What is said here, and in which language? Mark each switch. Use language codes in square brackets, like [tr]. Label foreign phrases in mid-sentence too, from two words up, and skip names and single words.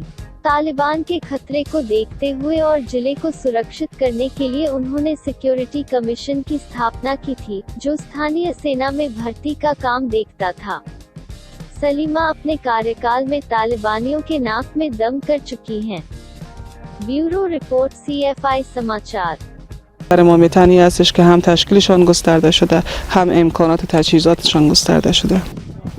[hi] तालिबान के खतरे को देखते हुए और जिले को सुरक्षित करने के लिए उन्होंने [en] Security Commission [hi] की स्थापना की थी, जो स्थानीय सेना में भर्ती का काम देखता था। सलीमा अपने कार्यकाल में तालिबानियों के नाक में दम कर चुकी हैं। [en] Bureau report [hi] CFI समाचार। [fa] برای ما متنی هستش که هم تشکیلشان گسترده شده، هم امکانات تجهیزاتشان گسترده شده.